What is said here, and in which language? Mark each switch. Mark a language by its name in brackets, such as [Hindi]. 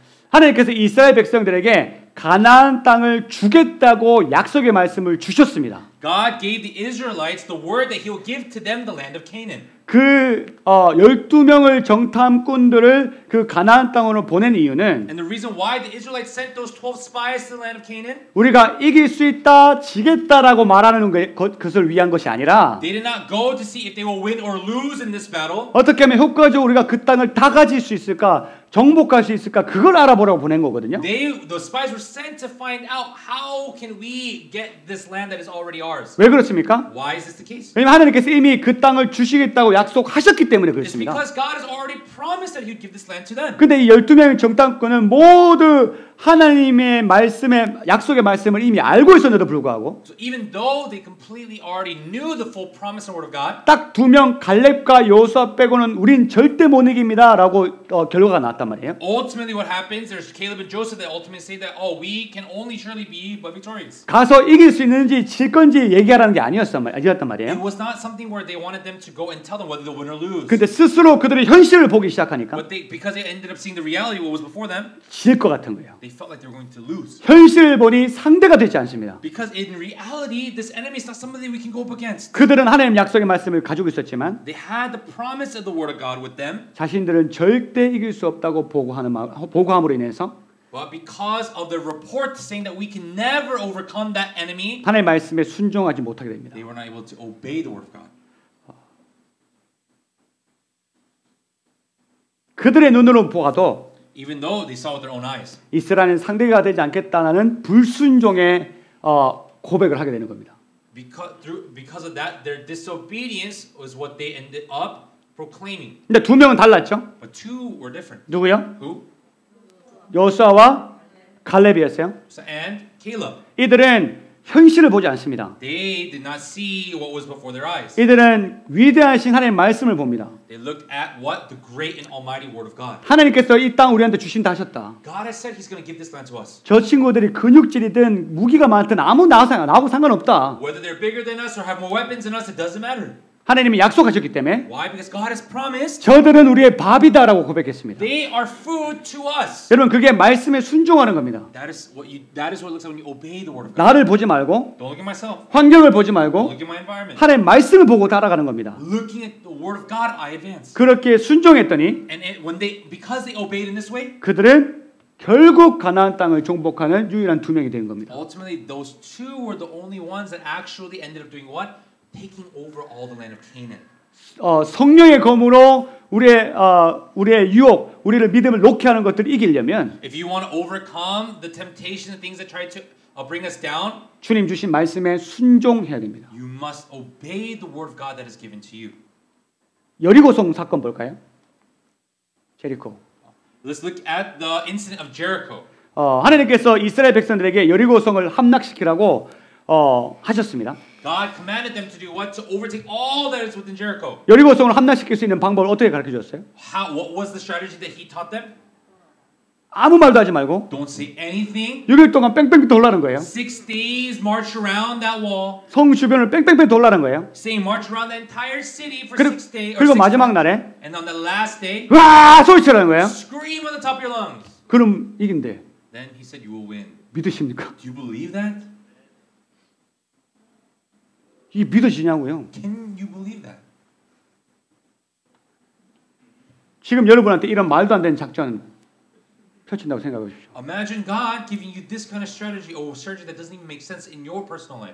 [Korean] 하나님께서 이스라엘 백성들에게 가나안 땅을 주겠다고 약속의 말씀을 주셨습니다. [English] God gave the Israelites the word that he will give to them the land of Canaan. [Korean] 그 12명을 정탐꾼들을 그 가나안 땅으로 보낸 이유는 [English] And the reason why the Israelites sent those 12 spies to the land of Canaan, [Korean] 우리가 이길 수 있다, 지겠다라고 말하는 것을 위한 것이 아니라 [English] they did not go to see if they will win or lose in this battle. [Korean] 어떻게 하면 효과적으로 우리가 그 땅을 다 가질 수 있을까? 정복할 수 있을까 그걸 알아보라고 보낸 거거든요. [English] The spies were sent to find out how can we get this land that is already ours. [Korean] 왜 그렇습니까? [English] Why is this the case? [Korean] 왜냐하면 하나님께서 이미 그 땅을 주시겠다고 약속하셨기 때문에 [English] It's [Korean] 그렇습니다. [English] because God has already promised that He would give this land to them. [Korean] 근데 이 12명의 정탐꾼은 모두 하나님의 말씀에 약속의 말씀을 이미 알고 있었는데도 불구하고 [English] So even though they completely already knew the full promise and word of God, [Korean] 딱 2명 갈렙과 여호수아 빼고는 우린 절대 못 이깁니다라고 결과가 나왔단 말이에요. [English] ultimately what happens, there's Caleb and Joseph that ultimately say that, oh, we can only surely be but victorious. [Korean] 가서 이길 수 있는지 질 건지 얘기하라는 게 아니었단 [English] It [Korean] 말이에요. [English] was not something where they wanted them to go and tell them whether they'll win or lose. [Korean] 근데 스스로 그들의 현실을 보기 시작하니까 [English] But because they ended up seeing the reality what was before them, [Korean] 질 것 같은 거예요. [English] they felt like they were going to lose. [Korean] 현실을 보니 상대가 되지 않습니다. [English] Because in reality, this enemy is not somebody we can go up against. [Korean] 그들은 하나님 약속의 말씀을 가지고 있었지만 [English] They had the promise of the word of God with them. [Korean] 자신들은 절대 이길 수 없다고 보고함으로 인해서 [English] But because of the report saying that we can never overcome that enemy, [Korean] 하나님의 말씀에 순종하지 못하게 됩니다. [English] they were not able to obey the word of God. [Korean] 그들의 눈으로 보아도 [English] Even though they saw with their own eyes. [Korean] 이스라엘은 상대가 되지 않겠다는 불순종의 고백을 하게 되는 겁니다. [English] Because of that, their disobedience was what they ended up proclaiming. [Korean] 근데 2명은 달랐죠. [English] But two were different. [Korean] 누구요? [English] Who? [Korean] 여호수아와 갈렙이었어요. [English] And Caleb. [Korean] 이들은 현실을 보지 않습니다. [English] They did not see what was before their eyes. [Korean] 이들은 위대하신 하나님의 말씀을 봅니다. [English] They looked at what the great and almighty word of God. [Korean] 하나님께서 이 땅 우리한테 주신다 하셨다. [English] God has said He's going to give this land to us. [Korean] 저 친구들이 근육질이든 무기가 많든 나하고 상관없다. [English] Whether they're bigger than us or have more weapons than us, it doesn't matter. [Korean] 하나님이 약속하셨기 때문에 [English] Why? Because God has promised. [Korean] 저들은 우리의 밥이다라고 고백했습니다. [English] They are food to us. [Korean] 여러분 그게 말씀에 순종하는 겁니다. [English] That is what it looks like when you obey the word of God. [Korean] 나를 보지 말고 [English] Don't look at myself. [Korean] 환경을 보지 [English] Don't [Korean] 말고 [English] look at my environment. [Korean] 하나님의 말씀을 보고 따라가는 겁니다. [English] Looking at the word of God, I advance. [Korean] 그렇게 순종했더니 [English] And because they obeyed in this way, [Korean] 그들은 결국 가나안 땅을 정복하는 유일한 2명이 된 겁니다. [English] ultimately those two were the only ones that actually ended up doing what? Taking over all the land of Canaan. [Korean] 성령의 검으로 우리의 유혹, 우리를 믿음을 놓게 하는 것들을 이기려면 [English] If you want to overcome the temptation, the things that try to bring us down, [Korean] 주님 주신 말씀에 순종해야 됩니다. [English] you must obey the word of God that is given to you. [Korean] 여리고성 사건 볼까요? 제리코. [English] Let's look at the incident of Jericho. [Korean] 하나님께서 이스라엘 백성들에게 여리고성을 함락시키라고 하셨습니다. [English] God commanded them to do what? To overtake all that is within Jericho. [Korean] 여리고성을 함락시킬 수 있는 방법을 어떻게 가르쳐 줬어요? [English] What was the strategy that He taught them? [Korean] 아무 말도 하지 말고 [English] Don't say anything. [Korean] 6일 동안 뺑뺑 돌라는 거예요. [English] 6 days march around that wall. [Korean] 성 주변을 뺑뺑뺑 돌라는 거예요. [English] Saying march around the entire city for 6 days. [Korean] 그리고 마지막 날에 [English] And on the last day, [Korean] 와 소리치라는 거예요. [English] scream on the top of your lungs. [Korean] 그럼 이긴대. [English] Then He said, "You will win." [Korean] 믿으십니까? [English] Do you believe that? [Korean] 이 믿어지냐고요? [English] Can you believe that? [Korean] 지금 여러분한테 이런 말도 안 되는 작전 펼친다고 생각해 보십시오. [English] Imagine God giving you this kind of strategy or strategy that doesn't even make sense in your personal life.